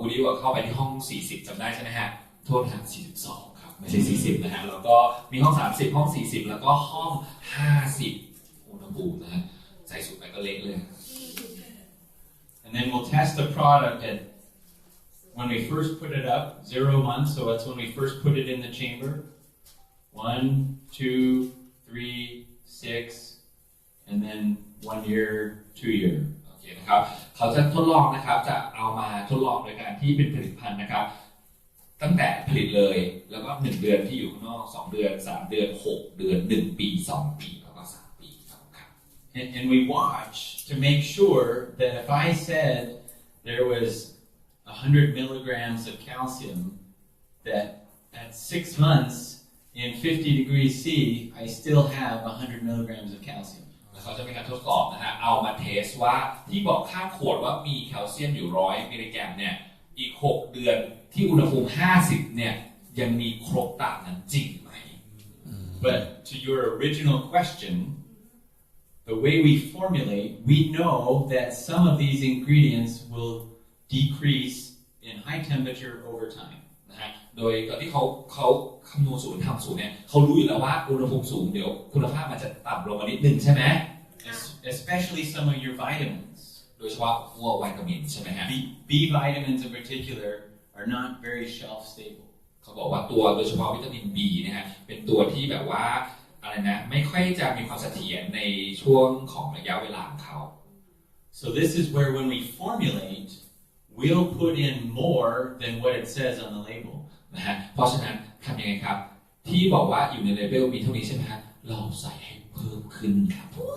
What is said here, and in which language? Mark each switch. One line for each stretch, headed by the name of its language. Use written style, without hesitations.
Thai: บอกเข้าไปที่ห้อง40จำได้ใช่ไหมฮะโทษทาง42ครับไม่ใช่40นะฮะแล้วก็มีห้อง30ห้อง40แล้วก็ห้อง50อุณหภูมินะฮะใส่สูตรไปก็เละเลย
English: And then we'll test the product at when we first put it up, 0 months, so that's when we first put it in the chamber. 1, 2, 3, 6, and then 1 year, 2 year.
Thai: โอเคนะครับเขาจะทดลองนะครับจะเอามาทดลองโดยการที่เป็นผลิตภัณฑ์นะครับตั้งแต่ผลิตเลยแล้วก็1เดือนที่อยู่ข้างนอก2เดือน3เดือน6เดือน1ปี2ปีแล้วก็3ปีครับ
English: And we watch to make sure that if I said there was 100 milligrams of calcium, that at 6 months in 50 degrees C, I still have 100 milligrams of calcium.
Thai: เขาจะมีการทดสอบนะฮะเอามาเทสว่าที่บอกข้างขวดว่ามีแคลเซียมอยู่100มิลลิกรัมเนี่ยอีก6เดือนที่อุณหภูมิ50เนี่ยยังมีครบตามนั้นจริงไหม
English: But to your original question, the way we formulate, we know that some of these ingredients will decrease in high temperature over time.
Thai: นะฮะโดยตอนที่เขาคำนวณสูตรทำสูตรเนี่ยเขารู้อยู่แล้วว่าอุณหภูมิสูงเดี๋ยวคุณภาพมันจะต่ำลงมานิดนึงใช่ไหม
English: Especially some of your vitamins.
Thai: โดยเฉพาะพวกวิตามินใช่ไหมฮะ
English: B vitamins in particular are not very shelf stable.
Thai: เขาบอกว่าตัวโดยเฉพาะวิตามิน B นะฮะเป็นตัวที่แบบว่าอะไรนะไม่ค่อยจะมีความเสถียรในช่วงของระยะเวลาของเขา
English: So this is where when we formulate, we'll put in more than what it says on the label.
Thai: นะฮะเพราะฉะนั้นทำยังไงครับที่บอกว่าอยู่ในเลเวลมีเท่านี้ใช่ไหมฮะเราใส่ให้เพิ่มขึ้นครับ